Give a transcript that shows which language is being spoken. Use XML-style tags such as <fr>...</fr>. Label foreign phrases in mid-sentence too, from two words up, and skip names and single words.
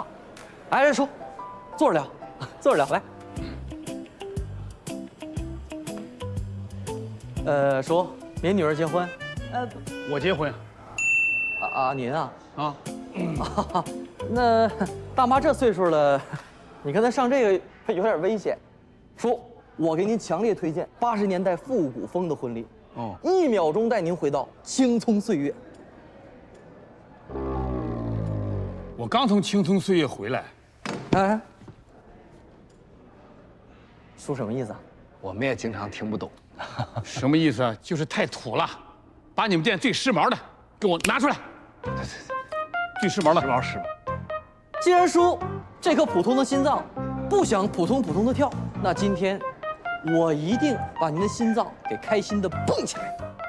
<zh>来，叔，坐着聊，坐着聊，来。叔，您女儿結婚？我結婚。您啊？啊。那大媽這歲數了，你跟她上這個有點危險。叔，我給您強烈推薦80年代復古風的婚禮。哦，1秒鐘帶您回到青蔥歲月。我剛從青蔥歲月回來。哎，叔什麼意思啊？我們也經常聽不懂。什麼意思啊？就是太土了，把你們店最時髦的給我拿出來。最時髦的，時髦。既然叔這顆普通的心臟不想普通的跳，那今天我一定把您的心臟給開心的蹦起來。</zh>